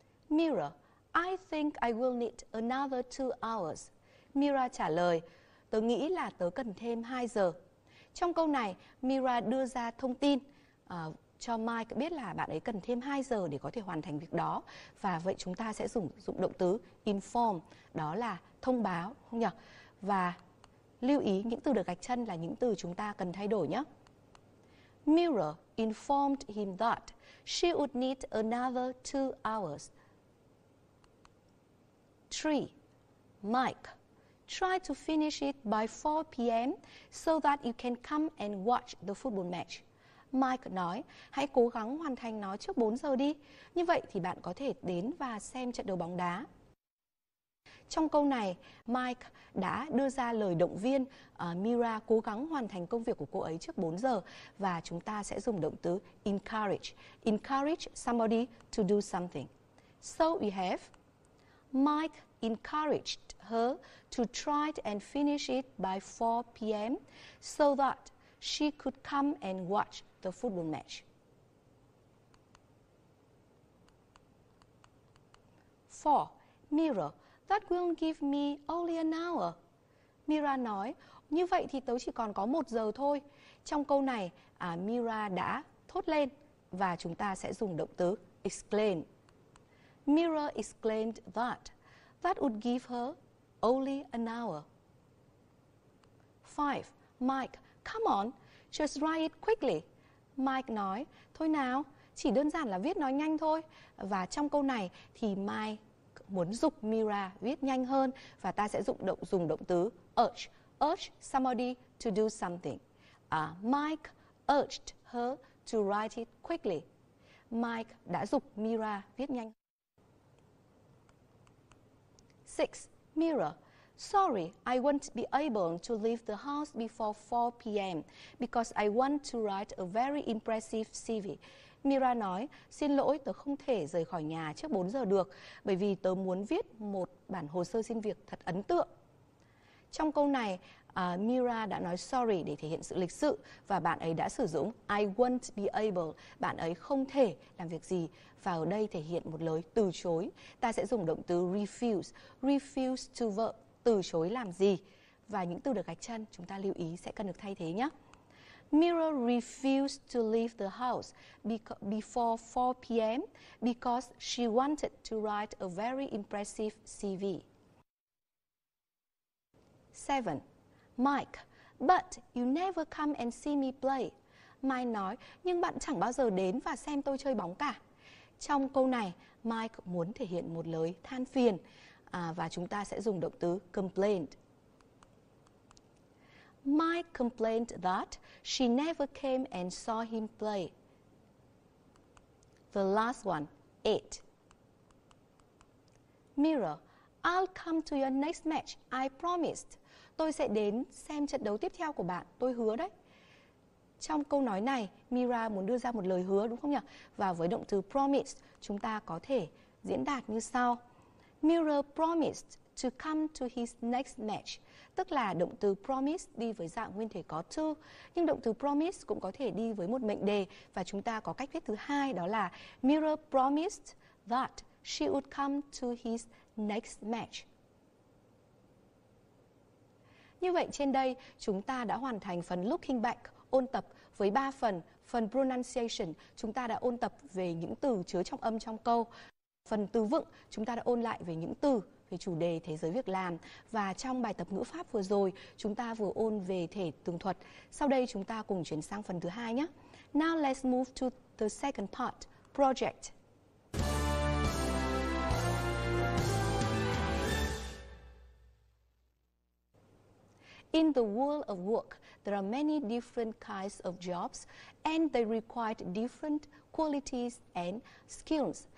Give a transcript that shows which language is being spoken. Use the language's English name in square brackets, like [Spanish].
[English] Mira, I think I will need another 2 hours. [Vietnamese] Mira trả lời, tớ nghĩ là tớ cần thêm 2 giờ. Trong câu này, Mira đưa ra thông tin cho Mike biết là bạn ấy cần thêm 2 giờ để có thể hoàn thành việc đó. Và vậy chúng ta sẽ dùng động từ inform, đó là thông báo, không nhỉ? Và lưu ý những từ được gạch chân là những từ chúng ta cần thay đổi nhé. [English] Mira informed him that she would need another 2 hours. 3. Mike, try to finish it by 4 p.m. so that you can come and watch the football match. [Vietnamese] Mike nói, hãy cố gắng hoàn thành nó trước 4 giờ đi. Như vậy thì bạn có thể đến và xem trận đấu bóng đá. Trong câu này, Mike đã đưa ra lời động viên Mira cố gắng hoàn thành công việc của cô ấy trước 4 giờ và chúng ta sẽ dùng động từ encourage. [English] Encourage somebody to do something. So we have Mike encouraged her to try and finish it by 4 p.m. so that she could come and watch the football match. 4. Mira, that will give me only an hour. [Vietnamese] Mira nói, như vậy thì tớ chỉ còn có 1 giờ thôi. Trong câu này, Mira đã thốt lên và chúng ta sẽ dùng động từ exclaim. [English] Mira exclaimed that would give her only an hour. 5. Mike, come on, just write it quickly. [Vietnamese] Mike nói, thôi nào, chỉ đơn giản là viết nói nhanh thôi. Và trong câu này thì Mike muốn giục Mira viết nhanh hơn và ta sẽ dùng động từ urge. [English] Urge somebody to do something. Mike urged her to write it quickly. [Vietnamese] Mike đã giục Mira viết nhanh. [English] 6. Mira, sorry, I won't be able to leave the house before 4 p.m. because I want to write a very impressive CV. [Vietnamese] Mira nói, xin lỗi, tớ không thể rời khỏi nhà trước 4 giờ được bởi vì tớ muốn viết một bản hồ sơ xin việc thật ấn tượng. Trong câu này, Mira đã nói sorry để thể hiện sự lịch sự và bạn ấy đã sử dụng [English] I won't be able, [Vietnamese] bạn ấy không thể làm việc gì. Và ở đây thể hiện một lời từ chối. Ta sẽ dùng động từ refuse. [English] Refuse to verb, [Vietnamese] từ chối làm gì. Và những từ được gạch chân chúng ta lưu ý sẽ cần được thay thế nhé. [English] Mira refused to leave the house before 4 p.m. because she wanted to write a very impressive CV. 7. Mike, but you never come and see me play. [Vietnamese] Mike nói, nhưng bạn chẳng bao giờ đến và xem tôi chơi bóng cả. Trong câu này, Mike muốn thể hiện một lời than phiền và chúng ta sẽ dùng động từ complained. [English] Mike complained that she never came and saw him play. The last one, 8. Mira, I'll come to your next match, I promised. [Vietnamese] Tôi sẽ đến xem trận đấu tiếp theo của bạn, tôi hứa đấy. Trong câu nói này, Mira muốn đưa ra một lời hứa đúng không nhỉ? Và với động từ promise, chúng ta có thể diễn đạt như sau. [English] Mira promised to come to his next match. [Vietnamese] Tức là động từ promise đi với dạng nguyên thể có to, nhưng động từ promise cũng có thể đi với một mệnh đề và chúng ta có cách viết thứ hai, đó là [English] Mira promised that she would come to his next match. [Vietnamese] Như vậy trên đây chúng ta đã hoàn thành phần looking back, ôn tập với 3 phần. Phần pronunciation chúng ta đã ôn tập về những từ chứa trọng âm trong câu. Phần từ vựng chúng ta đã ôn lại về những từ về chủ đề thế giới việc làm. Và trong bài tập ngữ pháp vừa rồi chúng ta vừa ôn về thể tường thuật. Sau đây chúng ta cùng chuyển sang phần thứ hai nhé. [English] Now let's move to the second part, project. In the world of work, there are many different kinds of jobs and they require different qualities and skills.